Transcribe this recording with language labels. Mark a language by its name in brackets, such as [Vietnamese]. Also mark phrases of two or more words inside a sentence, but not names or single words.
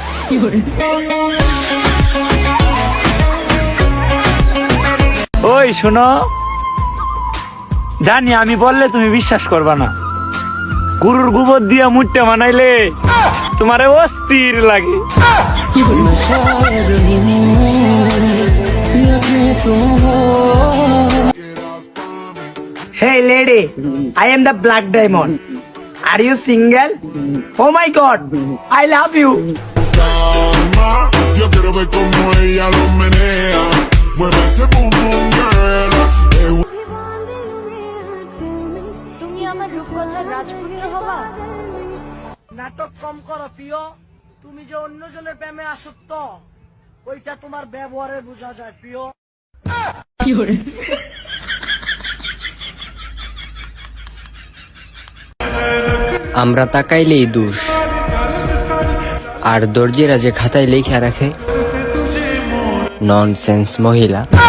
[Bangla] ওই শোনো, জানি আমি বললে তুমি বিশ্বাস করবা না, গরুর গোবর দিয়া মুটটা বানাইলে তোমারে অস্থির লাগে। [English] Hey lady, I am the Black Diamond. Are you single? Oh my God, I love you. [Spanish] Yo quiero ver cómo ella lo menea, mueve ese [English] boom boom girl. [Bangla] তুমি আমার রূপকথার রাজপুত্র হবা। নাটক কম করো প্রিয়, তুমি যে অন্যজনের প্রেমে আসক্ত ওইটা তোমার ব্যবহারে বোঝা যায় প্রিয়। আমরা তাকাইলেই দোষ, আর দর্জিরা যে খাতায় লেখা রাখে ননসেন্স মহিলা।